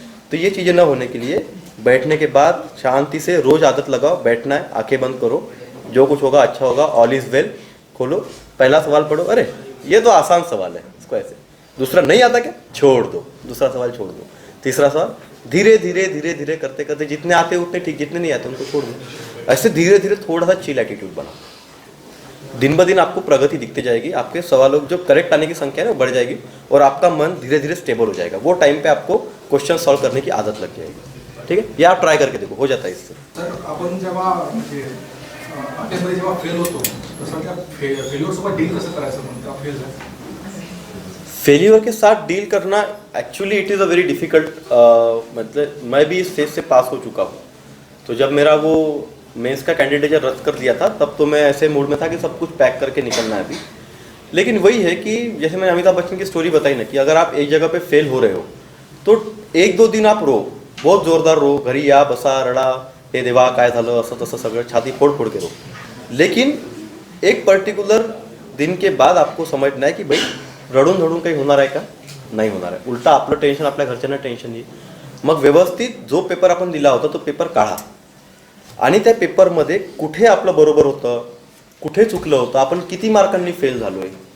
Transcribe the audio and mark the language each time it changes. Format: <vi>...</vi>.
<hi>तो ये चीज़ें ना होने के लिए बैठने के बाद शांति से रोज आदत लगाओ, बैठना है, आंखें बंद करो, जो कुछ होगा अच्छा होगा, ऑल इज वेल, खोलो, पहला सवाल पढ़ो, अरे ये तो आसान सवाल है, इसको ऐसे, दूसरा नहीं आता क्या, छोड़ दो, दूसरा सवाल छोड़ दो, तीसरा सवाल धीरे धीरे धीरे धीरे करते करते, जितने आते उतने ठीक, जितने नहीं आते उनको छोड़ दो। ऐसे धीरे धीरे थोड़ा सा चिल एटीट्यूड बनाओ। दिन ब दिन आपको प्रगति दिखती जाएगी, आपके सवालों जो करेक्ट आने की संख्या है वो बढ़ जाएगी और आपका मन धीरे धीरे स्टेबल हो जाएगा। वो टाइम पे आपको क्वेश्चन सॉल्व करने की आदत लग जाएगी। ठीक है, ये आप ट्राई करके देखो, हो जाता है इससे।</hi> <mr>तर आपण जेव्हा म्हणजे अटेम्पमध्ये जेव्हा फेल होतो तसं त्या फेल्युअरसोबत डील कसं करायचं म्हणतो फेल झालं</mr> <hi>फेल्यूर के साथ डील करना actually it is a very difficult, मतलब मैं भी इस फेज से पास हो चुका हूँ। तो जब मेरा वो मेंस का कैंडिडेट रद्द कर दिया था, तब तो मैं ऐसे मूड में था कि सब कुछ पैक करके निकलना है अभी। लेकिन वही है कि जैसे मैंने अमिताभ बच्चन की स्टोरी बताई ना, कि अगर आप एक जगह पे फेल हो रहे हो तो 1-2 दिन आप रो, बहुत जोरदार रो,</hi> <mr>घरी या बसा रडा, हे देवा काय झालं असं तसं सगळं</mr> <hi>छाती फोड़ फोड़ के रो। लेकिन एक पर्टिकुलर दिन के बाद आपको समझना है कि भाई</hi> <mr>रडून धडून काही होणार आहे का, नाही होणार आहे, उलटा आपलं टेन्शन आपल्या घरच्यांना टेन्शन नाही। मग व्यवस्थित जो पेपर आपण दिला होता तो पेपर काढा आणि त्या पेपरमध्ये कुठे आपलं बरोबर होतं, कुठे चुकलं होतं, आपण किती मार्कांनी फेल झालोय।</mr>